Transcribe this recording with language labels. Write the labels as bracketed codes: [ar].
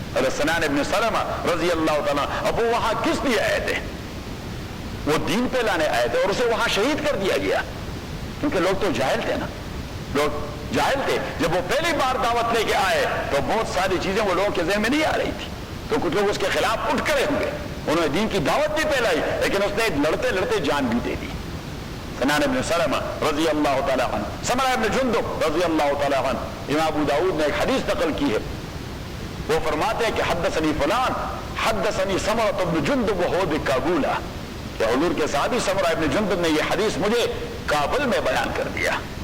[ur] حضرت سنان ابن سلمہ رضی اللہ تعالیٰ. اب وہ وہاں کس لیے آئے تھے؟ وہ دین پہ لانے آئے تھے، اور اسے وہاں شہید کر دیا گیا. کیونکہ لوگ تو جاہل تھے نا، لوگ جاہل تھے. جب وہ پہلی بار دعوت لے کے آئے تو بہت ساری چیزیں وہ لوگوں کے ذہن میں نہیں آ رہی تھی، تو کچھ لوگ اس کے خلاف اٹھ کھڑے ہوئے. انہوں نے دین کی دعوت بھی پھیلائی، لیکن اس نے لڑتے لڑتے جان بھی دے دی. سنان ابن سلمہ رضی اللہ تعالیٰ عنہ، سمرہ ابن جندب رضی اللہ تعالیٰ عنہ، امام ابو داؤد نے ایک حدیث نقل کی ہے. وہ فرماتے ہیں کہ [ar] حدثنی فلان حدثنی سمرہ ابن جندب وہو بکابولا، [ur] کہ حضور کے صحابی سمرہ ابن جندب نے یہ حدیث مجھے کابل میں بیان کر دیا.